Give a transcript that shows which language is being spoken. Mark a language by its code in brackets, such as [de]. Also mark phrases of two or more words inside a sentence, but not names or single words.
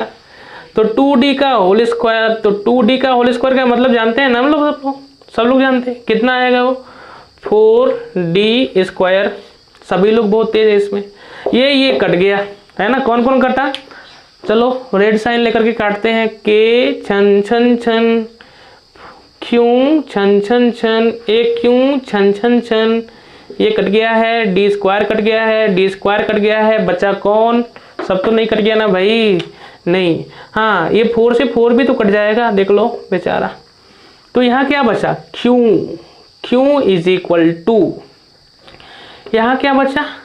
[hi] तो 2d का [en] whole square, [hi] तो 2d का [en] whole square [hi] का मतलब जानते हैं ना हम लोग, सब लोग जानते हैं कितना आएगा वो? 4d स्क्वायर। सभी लोग बहुत तेज है इसमें। ये कट गया, है ना। कौन कौन कटा? चलो [en] red sign [hi] लेकर के काटते हैं। k छन छन छन, q छन छन छन, एक q छन छन छन, ये कट गया है, [en] d square [hi] कट गया है, [en] d square [hi] कट गया है, बचा कौन? सब तो नहीं कट गया ना भाई, नहीं। हाँ ये 4 से 4 भी तो कट जाएगा, देख लो बेचारा। तो यहाँ क्या बचा? Q [en] is equal to, [hi] यहाँ क्या बचा?